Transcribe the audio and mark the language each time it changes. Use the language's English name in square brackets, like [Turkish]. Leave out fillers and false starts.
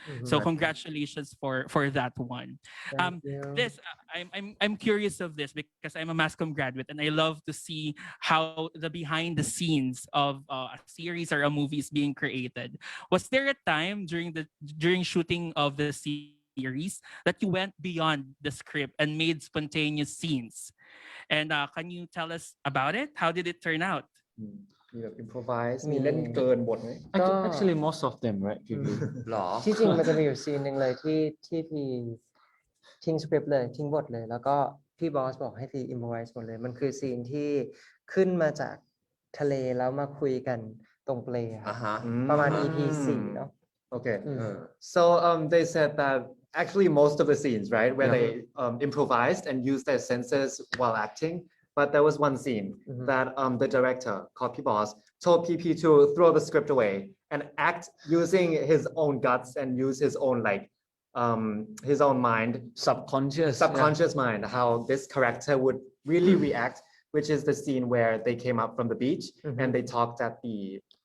[English] So congratulations for that one. This I'm curious of this because I'm a mass comm graduate and I love to see how the behind the scenes of a series or a movie is being created. Was there a time during shooting of the series that you went beyond the script and made spontaneous scenes? And can you tell us about it? How did it turn out? [Thai] มีแบบ improvise มีเล่นเกินบทไหม [English] Actually, most of them, right? [Thai] หรอ ที่จริงมันจะมีอยู่ซีนหนึ่งเลยที่พี่ทิ้งสคริปต์เลยทิ้งบทเลยแล้วก็พี่บอสบอกให้พี่อิมพอไวส์หมดเลยมันคือซีนที่ขึ้นมาจากทะเลแล้วมาคุยกันตรงเปลอะประมาณ EP 4 เนาะ [English] Okay. So they said that actually most of the scenes, right, where they improvised and used their senses while acting. But there was one scene that the director, called P-Boss, told PP to throw the script away and act using his own guts and use his own his own mind, subconscious mind, how this character would really react, which is the scene where they came up from the beach and they talked at the